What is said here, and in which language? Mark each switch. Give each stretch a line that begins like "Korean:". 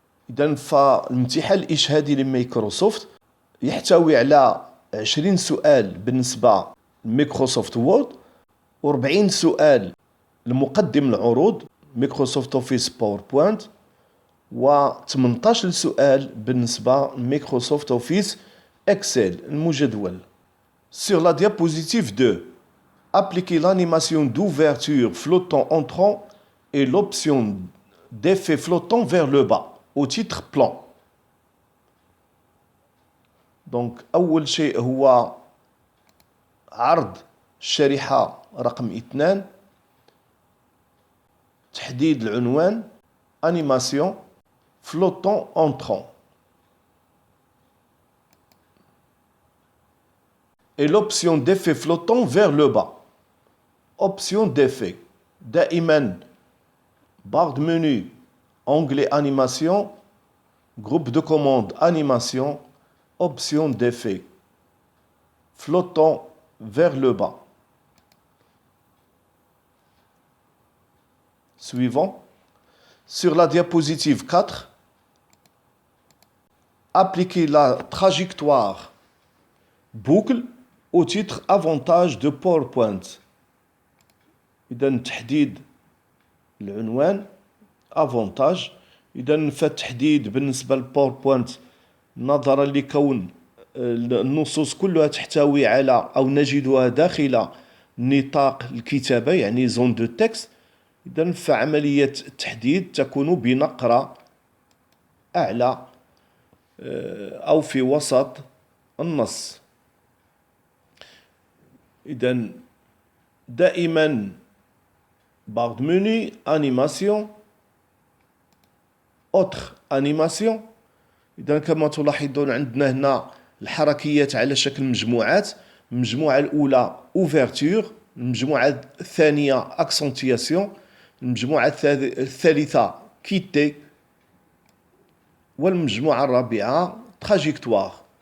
Arabic: إذن فالامتحان الإشهادي لمايكروسوفت يحتوي على 20 سؤال بالنسبة لمايكروسوفت وورد، و40 سؤال لمقدم العروض مايكروسوفت أوفيس باوربوينت، و18 سؤال بالنسبة لمايكروسوفت أوفيس Excel المجدول.
French: Sur la diapositive 2, appliquez l'animation d'ouverture flottant entrant et l'option d'effet flottant vers le bas au titre plan.
Arabic: Donc أول شيء هو عرض الشريحة رقم 2. تحديد العنوان
French: animation flottant entrant. Et l'option d'effet flottant vers le bas. Option d'effet.
Arabic: دائما
French: barre de menu, onglet animation, groupe de commande animation, option d'effet. Flottant vers le bas. Suivant. Sur la diapositive 4, appliquez la trajectoire boucle au titre avantage de PowerPoint.
Arabic: إذا تحديد العنوان avantage. إذا فالتحديد بالنسبة للباوربوينت نظرا لكون النصوص كلها تحتوي على أو نجدها داخل نطاق الكتابة يعني
French: زون دو تكست.
Arabic: إذا فعملية التحديد تكون بنقرة أعلى أو في وسط النص. إذا دائما
French: barre de menu, animation, autre animation.
Arabic: إذا كما تلاحظون عندنا هنا الحركيات على شكل مجموعات. المجموعة الأولى ouverture، المجموعة الثانية accentuation، المجموعة الثالثة quitter، والمجموعة الرابعة trajectoire.